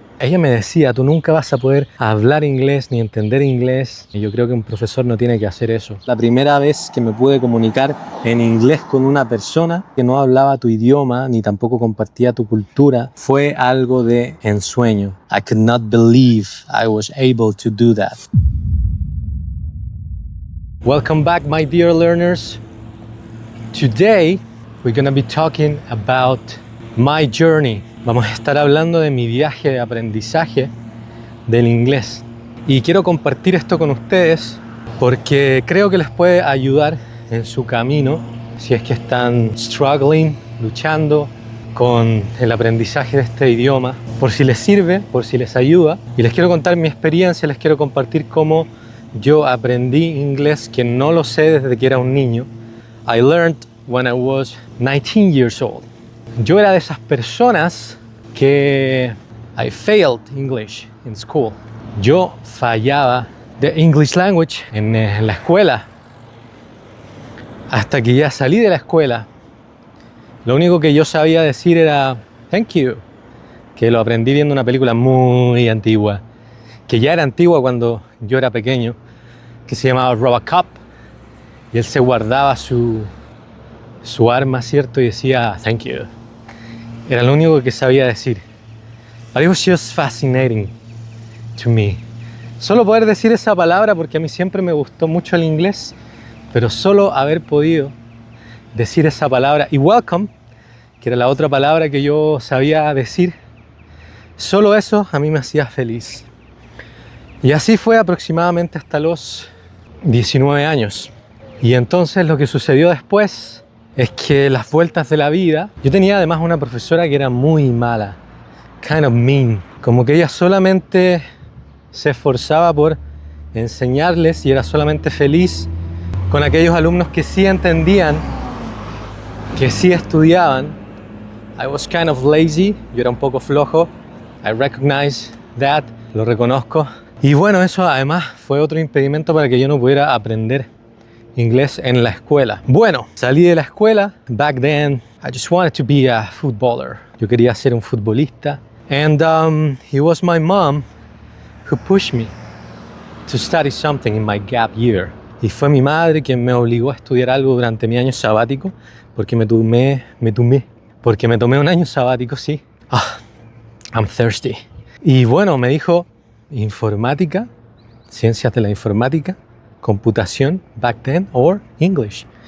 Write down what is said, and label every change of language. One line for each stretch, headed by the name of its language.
Spanish: Ella me decía, tú nunca vas a poder hablar inglés ni entender inglés. Y yo creo que un profesor no tiene que hacer eso. La primera vez que me pude comunicar en inglés con una persona que no hablaba tu idioma ni tampoco compartía tu cultura fue algo de ensueño.
English: I could not believe I was able to do that. Welcome back, my dear learners. Today, we're going to be talking about my journey.
Spanish: Vamos a estar hablando de mi viaje de aprendizaje del inglés. Y quiero compartir esto con ustedes porque creo que les puede ayudar en su camino si es que están struggling, luchando con el aprendizaje de este idioma. Por si les sirve, por si les ayuda. Y les quiero contar mi experiencia, les quiero compartir cómo yo aprendí inglés, que no lo sé desde que era un niño.
English: I learned when I was 19 years old.
Spanish: Yo era de esas personas que
English: I failed English in school.
Spanish: Yo fallaba
English: the English language
Spanish: en la escuela. Hasta que ya salí de la escuela, lo único que yo sabía decir era
English: thank you,
Spanish: que lo aprendí viendo una película muy antigua, que ya era antigua cuando yo era pequeño, que se llamaba Robocop, y él se guardaba su arma, ¿cierto? Y decía thank you. Era lo único que sabía decir.
English: But it was just fascinating to me.
Spanish: Solo poder decir esa palabra, porque a mí siempre me gustó mucho el inglés, pero solo haber podido decir esa palabra, y welcome, que era la otra palabra que yo sabía decir, solo eso a mí me hacía feliz. Y así fue aproximadamente hasta los 19 años. Y entonces lo que sucedió después es que las vueltas de la vida... Yo tenía además una profesora que era muy mala,
English: kind of mean.
Spanish: Como que ella solamente se esforzaba por enseñarles y era solamente feliz con aquellos alumnos que sí entendían, que sí estudiaban.
English: I was kind of lazy,
Spanish: yo era un poco flojo.
English: I recognize that,
Spanish: lo reconozco. Y bueno, eso además fue otro impedimento para que yo no pudiera aprender inglés en la escuela. Bueno, salí de la escuela.
English: Back then, I just wanted to be a footballer.
Spanish: Yo quería ser un futbolista.
English: And it was my mom who pushed me to study something in my gap year.
Spanish: Y fue mi madre quien me obligó a estudiar algo durante mi año sabático, porque me tomé un año sabático, sí.
English: I'm thirsty.
Spanish: Y bueno, me dijo informática, ciencias de la informática, computación,
English: back then, or English.